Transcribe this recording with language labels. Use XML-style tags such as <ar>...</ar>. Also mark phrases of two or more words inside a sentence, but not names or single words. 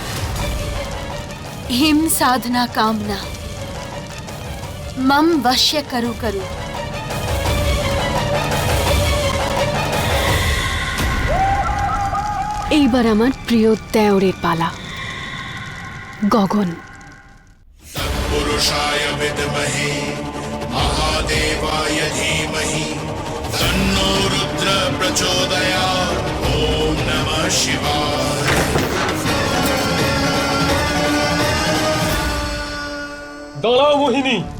<sa>হিম সাধনা কামনা মম বশ্য করু করু।</sa> <bn>এইবার আমার প্রিয় দেওরের পালা, গগন।</bn> <sa>पुरुषाय विद्महे महादेवाय धीमहि तन्नो रुद्र प्रचोदयात् ओम नमः शिवाय।</sa> <bn>দাঁড়াও মোহিনী,</bn>